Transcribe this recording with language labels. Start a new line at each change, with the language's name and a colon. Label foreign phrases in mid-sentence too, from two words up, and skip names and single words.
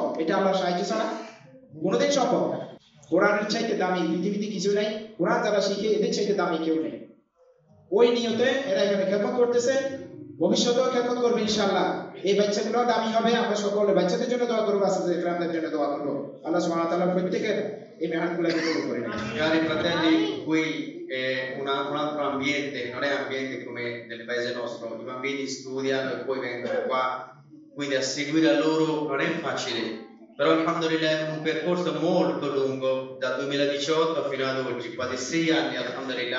Bangla: এটা আল্লাহর সাহায্য ছাড়া কোনোদিন সম্ভব না। কোরআনের চাইতে দামি পৃথিবীতে কিছু নাই, কোরআন যারা শিখে এদের চাইতে দামি কেউ নেই। ওই নিয়তে এরা এখানে খেদমত করতেছে, ভবিষ্যতেও খেদমত করবে ইনশাআল্লাহ। এই বাচ্চাগুলো দামি হবে। আমরা সকলে বাচ্চাদের জন্য দোয়া করবো, আসাদের ইকরামদের জন্য দোয়া করবো।
Arabic: الله سبحانه وتعالى
Bangla: প্রত্যেকের এই মেহনতগুলোকে কবুল করে নেন।
Italian: Cari fratelli, qui è un altro ambiente, non è ambiente come nel paese nostro, i bambini studiano e poi vengono qua, quindi a seguire a loro non è facile, però alhamdulillah è un percorso molto lungo, dal 2018 fino ad oggi, quasi 6 anni alhamdulillah.